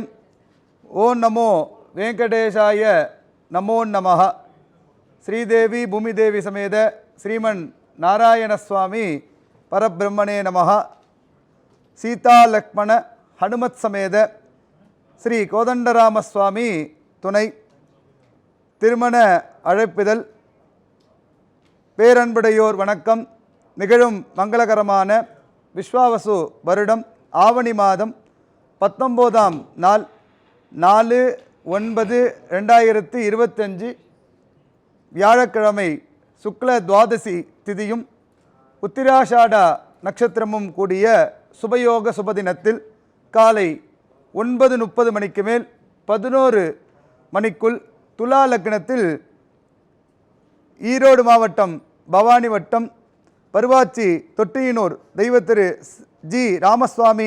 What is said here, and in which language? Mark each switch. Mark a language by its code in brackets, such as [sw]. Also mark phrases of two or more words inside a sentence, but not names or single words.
[sa] ओं नमो वेंकटेशाय नमो नमः। श्रीदेवी भूमिदेवी समेत श्रीमन् नारायण स्वामी परब्रह्मणे नमः। सीता लक्ष्मण हनुमत् समेत श्री कोदंडराम स्वामी [ta] துணை திருமண அழைப்பிதழ் பேரன்புடையோர் வணக்கம். நிகழும் மங்களகரமான விஸ்வாவசு வருடம் ஆவணி மாதம் 19ஆம் நாள் 4/9/2025 வியாழக்கிழமை சுக்ல துவாதசி திதியும் உத்திராஷாட நட்சத்திரமும் கூடிய சுபயோக சுபதினத்தில் காலை 9:30 மணிக்கு மேல் 11 மணிக்குள் துலா லக்னத்தில் ஈரோடு மாவட்டம் பவானி வட்டம் பருவாச்சி தொட்டியினூர் தெய்வத்திரு ஜி ராமசுவாமி